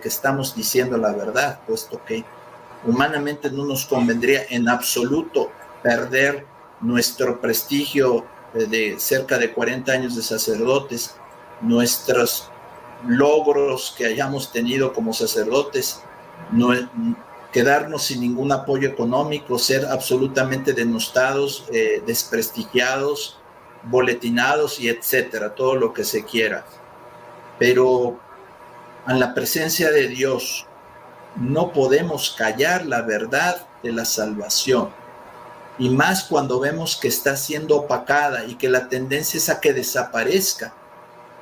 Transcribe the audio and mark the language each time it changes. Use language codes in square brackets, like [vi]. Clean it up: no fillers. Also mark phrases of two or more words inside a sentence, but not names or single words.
[es] que estamos diciendo la verdad, puesto que humanamente no nos convendría en absoluto perder nuestro prestigio de cerca de 40 años de sacerdotes, nuestros logros que hayamos tenido como sacerdotes, no, quedarnos sin ningún apoyo económico, ser absolutamente denostados, desprestigiados, boletinados y etcétera, todo lo que se quiera. Pero en la presencia de Dios no podemos callar la verdad de la salvación, y más cuando vemos que está siendo opacada y que la tendencia es a que desaparezca.